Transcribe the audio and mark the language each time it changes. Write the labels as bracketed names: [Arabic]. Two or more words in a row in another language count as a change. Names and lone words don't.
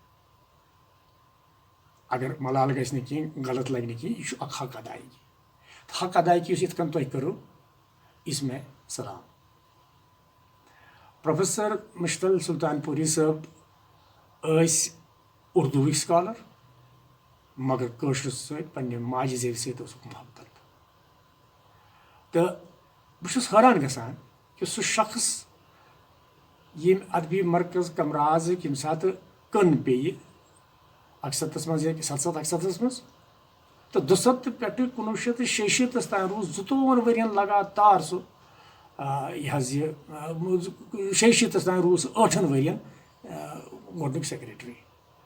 [Kashmiri] اگر ملال گژھِ نہٕ کینٛہہ، غلط لگہِ نہٕ کینٛہہ، یہِ چھُ اکھ حق ادایگی. حق ادایگی یُس یِتھ کٔنۍ تۄہہِ کٔرٕو، [Urdu] اس میں سلام. [Kashmiri] پروفیسر مشل سلطان پوری صٲب ٲسۍ اردوٗوٕکۍ سکالر، مگر کٲشرِس سۭتۍ پننہِ ماجہِ زیوِ سۭتۍ اوسُکھ محبت. تہٕ بہٕ چھُس حٲران گژھان کہِ سُہ شخص ییٚمہِ ادبی مرکز کمرازٕکۍ ییٚمہِ ساتہٕ کٕن پیٚیہِ 71 منٛز یا 77 منٛز، تہٕ 72 پٮ۪ٹھٕ 1966 تام روٗز 24 ؤرین لگاتار سُہ یہِ حظ یہِ 66 تام روٗز سُہ 8 ؤرین گۄڈنیُک سیکرٹری.